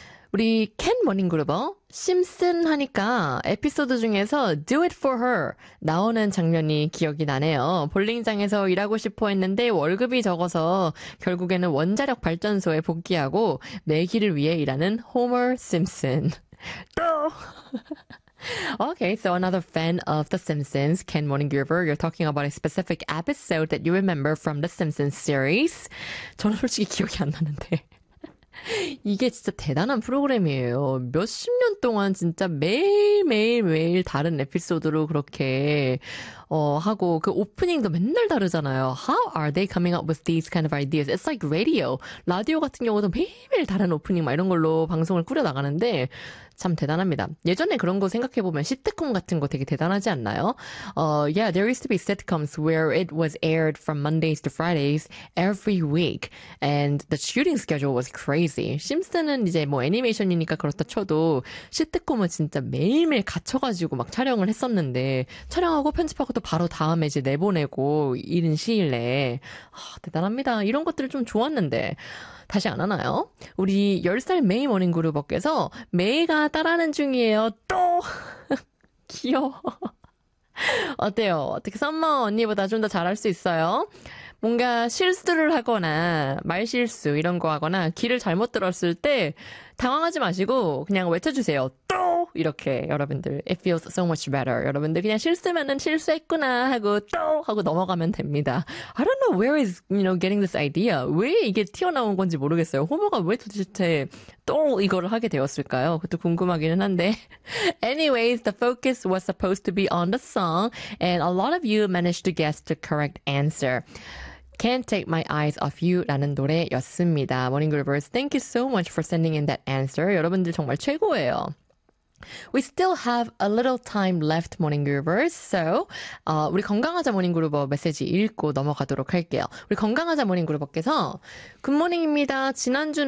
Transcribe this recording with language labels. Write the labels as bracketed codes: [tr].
[ko] 우리 켄 모닝그루버 심슨 하니까 에피소드 중에서 Do It For Her 나오는 장면이 기억이 나네요. 볼링장에서 일하고 싶어 했는데 월급이 적어서 결국에는 원자력 발전소에 복귀하고 매기를 위해 일하는 호머 심슨. [en] Okay, so another fan of The Simpsons, Ken Morning Groover, you're talking about a specific episode that you remember from The Simpsons series. [ko] 저는 솔직히 기억이 안 나는데. 이게 진짜 대단한 프로그램이에요. 몇십 년 동안 진짜 매일매일매일 다른 에피소드로 그렇게 하고 그 오프닝도 맨날 다르잖아요. [en] How are they coming up with these kind of ideas? It's like radio. [ko] 라디오 같은 경우도 매일매일 다른 오프닝 막 이런 걸로 방송을 꾸려나가는데 참 대단합니다. 예전에 그런 거 생각해보면 시트콤 같은 거 되게 대단하지 않나요? [en] Yeah, there used to be sitcoms where it was aired from Mondays to Fridays every week. And the shooting schedule was crazy. [ko] 심슨은 이제 뭐 애니메이션이니까 그렇다 쳐도 시트콤은 진짜 매일매일 갇혀가지고 막 촬영을 했었는데 촬영하고 편집하고 또 바로 다음에 이제 내보내고 이른 시일 내에 대단합니다. 이런 것들을 좀 좋았는데 다시 안 하나요? 우리 10살 메이 모닝 그루버께서 메이가 따라하는 중이에요. 또! 귀여워. 어때요? 어떻게 썸머 언니보다 좀 더 잘할 수 있어요? 뭔가 실수를 하거나 말실수 이런 거 하거나 귀를 잘못 들었을 때 당황하지 마시고 그냥 외쳐주세요. 또! 이렇게 여러분들 [en] It feels so much better. [ko] 여러분들 그냥 실수면은 실수했구나 하고 또! 하고 넘어가면 됩니다. [en] I don't know where is you know getting this idea. [ko] 왜 이게 튀어나온 건지 모르겠어요. 호모가 왜 도대체 또! 이거를 하게 되었을까요? 그것도 궁금하기는 한데 [en] Anyways, the focus was supposed to be on the song and a lot of you managed to guess the correct answer. Can't Take My Eyes Off You [ko] 라는 노래였습니다. [en] Morning Groovers, thank you so much for sending in that answer. [ko] 여러분들 정말 최고예요. [en] We still have a little time left, Morning Groovers. [ko] So, 우리 건강하자 모닝 그루버 메시지 읽고 넘어가도록 할게요. 우리 건강하자 모닝 그루버께서 굿모닝입니다. 지난주는